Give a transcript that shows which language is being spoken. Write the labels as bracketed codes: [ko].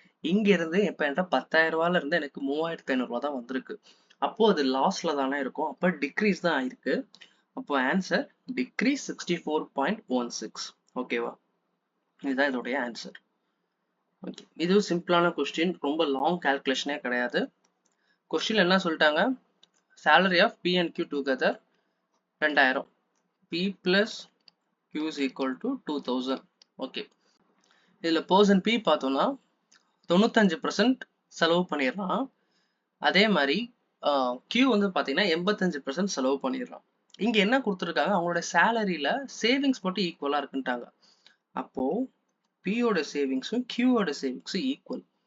[ta] இங்க இருந்து இப்ப என்கிட்ட 10,000 ரூபாயில இருந்து எனக்கு 3,500 ரூபாய் தான் வந்திருக்கு. அப்போ அது லாஸ்ல தானே இருக்கும், அப்ப டிக்ரீஸ் தான் ஆயிருக்கு. அப்போ ஆன்சர் டிக்ரீஸ் 64.16. ஓகேவா? இதுதான் இதோடைய ஆன்சர். ஓகே, இது சிம்பிளான கொஸ்டின், ரொம்ப லாங் கால்குலேஷனே கிடையாது. கொஸ்டின் என்ன சொல்லிட்டாங்க? [en] salary of P and Q together 2000. P plus Q is equal to 2000. [ta] Okay, இதுல பர்சன் P பார்த்தோம்னா 95% செலவு பண்ணிடுறான். அதே மாதிரி Q வந்து பாத்தீங்கன்னா 85% செலவு பண்ணிடுறான். இங்க என்ன கொடுத்துருக்காங்க? அவங்களோட சேலரியில சேவிங்ஸ் மட்டும் ஈக்குவலா இருக்குன்ட்டாங்க. அப்போ P ஓட சேவிங்ஸும் Q ஓட சேவிங்ஸும் ஈக்குவல்.